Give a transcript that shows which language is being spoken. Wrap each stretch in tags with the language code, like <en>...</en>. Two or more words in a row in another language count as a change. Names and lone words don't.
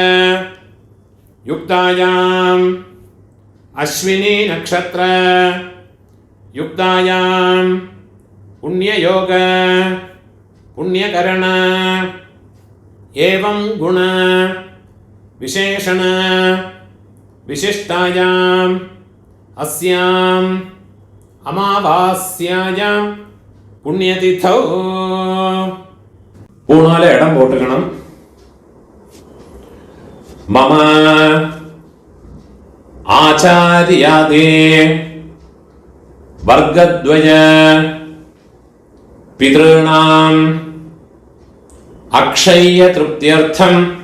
<sa>युक्तायाम् अश्विनी नक्षत्र युक्तायां पुण्ययोग पुण्यकरण एवं गुण विशेषण विशिष्टायाम् अस्याम् अमावास्यायां पुण्यतिथौ</sa> <ta>ஊணாலே இடம் போட்டுக்கணம்.</ta> <sa>മമ ആചാര്യാദേ വർഗദ്വയ പിതॄണാം അക്ഷയ്യ തൃപ്ത്യർത്ഥം</sa>